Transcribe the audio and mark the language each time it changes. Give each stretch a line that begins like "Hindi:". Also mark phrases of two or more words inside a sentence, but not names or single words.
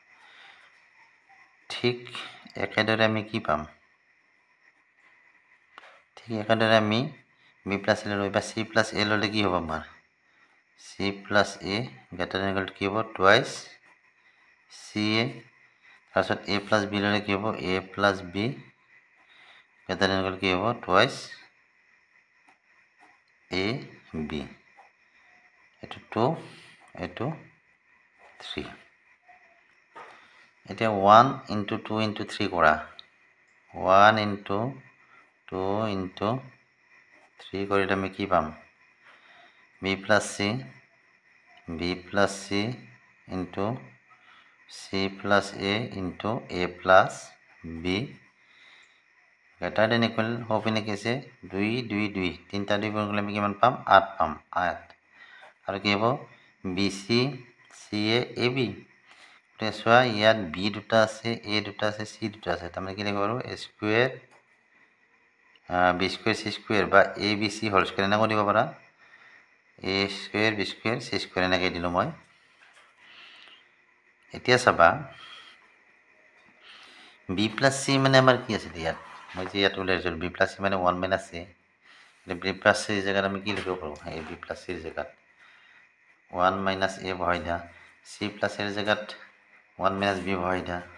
Assamese: ঠিক একেদৰে আমি কি পাম ঠিক একেদৰে আমি
English: b plus a
Assamese: লৈ বা
English: c plus a
Assamese: ল'লে কি হ'ব আমাৰ
English: c plus a greater than equal
Assamese: কি হ'ব
English: twice ca
Assamese: তাৰপিছত
English: a plus b
Assamese: ল'লে কি হ'ব
English: a plus b greater than equal
Assamese: কি হ'ব টুৱাইছ a b এইটো 2 এইটো 3 এতিয়া
English: 1 into 2 into 3
Assamese: কৰা
English: 1 into 2 into 3
Assamese: কৰিলে আমি কি পাম
English: b plus c into c plus a into a plus b greater than equal
Assamese: হোপিনে কি আছে 2 2 2 তিনটা 2 পূৰণ কৰিলে আমি কিমান পাম 8 পাম 8 আৰু কি হ'ব
English: bc ca ab
Assamese: চোৱা ইয়াত b দুটা আছে a দুটা আছে c দুটা আছে তাৰমানে কি লিখিব পাৰোঁ
English: a square b square c square
Assamese: বা
English: a b c whole square
Assamese: এনেকৈ দিব পাৰা
English: a square b square c square
Assamese: এনেকৈ দিলোঁ মই এতিয়া চাবা
English: b plus c
Assamese: মানে আমাৰ কি আছিল ইয়াত মই যে ইয়াত উলিয়াইছোঁ
English: b plus c
Assamese: মানে
English: 1 minus a b plus c
Assamese: জেগাত আমি কি লিখিব পাৰোঁ এই
English: b plus c
Assamese: জেগাত
English: 1 minus a
Assamese: বহাই দিয়া
English: c plus a
Assamese: জেগাত
English: 1 minus b
Assamese: বহাই দিয়া